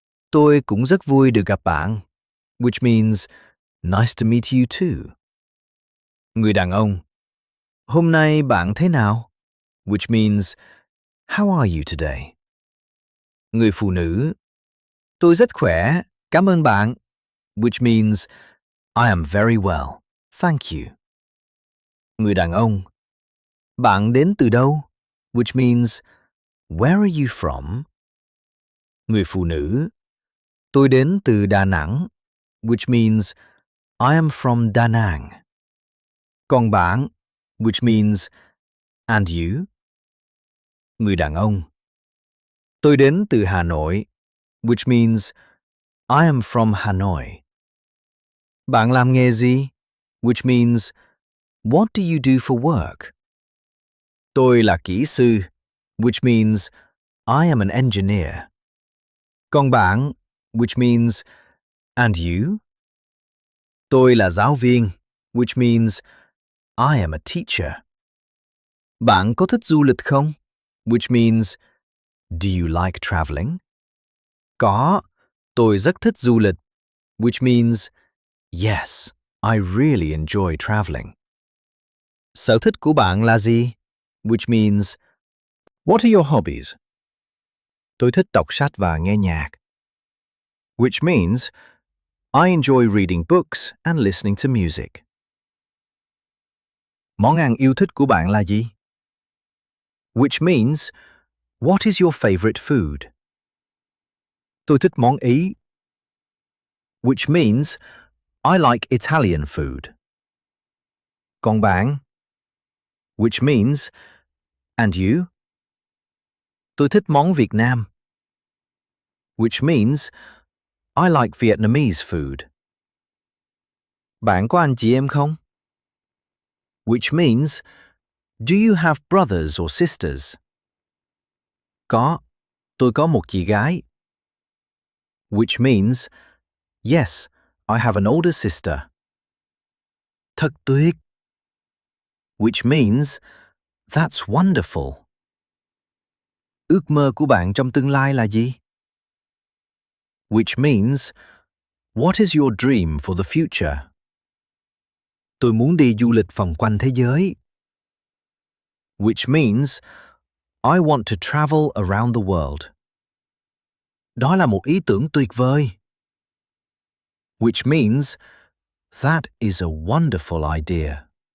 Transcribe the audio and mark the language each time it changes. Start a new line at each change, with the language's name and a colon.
Vietnamese: Tôi cũng rất vui được gặp bạn,
English: which means nice to meet you too.
Vietnamese: Người đàn ông, hôm nay bạn thế nào?
English: Which means how are you today?
Vietnamese: Người phụ nữ, tôi rất khỏe, cảm ơn bạn,
English: which means I am very well, thank you.
Vietnamese: Người đàn ông, bạn đến từ đâu?
English: Which means where are you from?
Vietnamese: Người phụ nữ, tôi đến từ Đà Nẵng,
English: which means I am from Da Nang.
Vietnamese: Còn bạn,
English: which means and you?
Vietnamese: Người đàn ông, tôi đến từ Hà Nội,
English: which means I am from Hanoi.
Vietnamese: Bạn làm nghề gì?
English: Which means what do you do for work?
Vietnamese: Tôi là kỹ sư,
English: which means I am an engineer.
Vietnamese: Còn bạn,
English: which means and you?
Vietnamese: Tôi là giáo viên,
English: which means I am a teacher.
Vietnamese: Bạn có thích du lịch không?
English: Which means do you like traveling?
Vietnamese: Có, tôi rất thích du lịch,
English: which means yes, I really enjoy traveling.
Vietnamese: Sở thích của bạn là gì?
English: Which means what are your hobbies?
Vietnamese: Tôi thích đọc sách và nghe nhạc.
English: Which means I enjoy reading books and listening to music.
Vietnamese: Món ăn yêu thích của bạn là gì?
English: Which means what is your favorite food?
Vietnamese: Tôi thích món Ý.
English: Which means I like Italian food.
Vietnamese: Còn bạn?
English: Which means and you?
Vietnamese: Tôi thích món Việt Nam.
English: Which means I like Vietnamese food.
Vietnamese: Bạn có anh chị em không?
English: Which means do you have brothers or sisters?
Vietnamese: Có, tôi có một chị gái.
English: Which means yes, I have an older sister.
Vietnamese: Thật tuyệt.
English: Which means that's wonderful.
Vietnamese: Ước mơ của bạn trong tương lai là gì?
English: Which means what is your dream for the future?
Vietnamese: Tôi muốn đi du lịch vòng quanh thế giới.
English: Which means I want to travel around the world.
Vietnamese: Đó là một ý tưởng tuyệt vời.
English: Which means that is a wonderful idea.